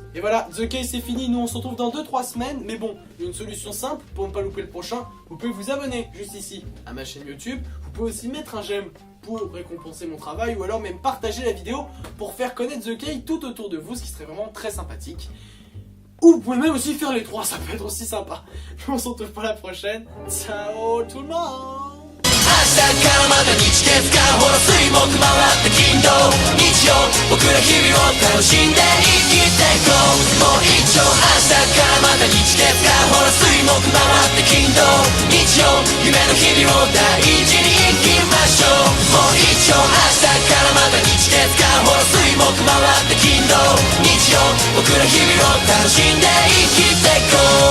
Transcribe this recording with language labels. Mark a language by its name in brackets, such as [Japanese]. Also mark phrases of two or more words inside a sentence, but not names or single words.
[French] Et voilà, The Case c'est fini, nous on se retrouve dans 2-3 semaines, mais bon, une solution simple pour ne pas louper le prochain, vous pouvez vous abonner juste ici à ma chaîne YouTube, vous pouvez aussi mettre un j'aime pour récompenser mon travail ou alors même partager la vidéo pour faire connaître The Case tout autour de vous, ce qui serait vraiment très sympathique. Ou vous pouvez même aussi faire les 3, ça peut être aussi sympa. On se retrouve pour la prochaine, ciao tout le monde. [Japanese] 明日からまた日月からほら水木回って金土日曜僕ら日々を楽しんで生きてこうもう一丁明日からまた日月からほら水木回って金土日曜夢の日々を大事に生きましょうもう一丁明日からまた日月からほら水木回って金土日曜僕ら日々を楽しんで生きてこう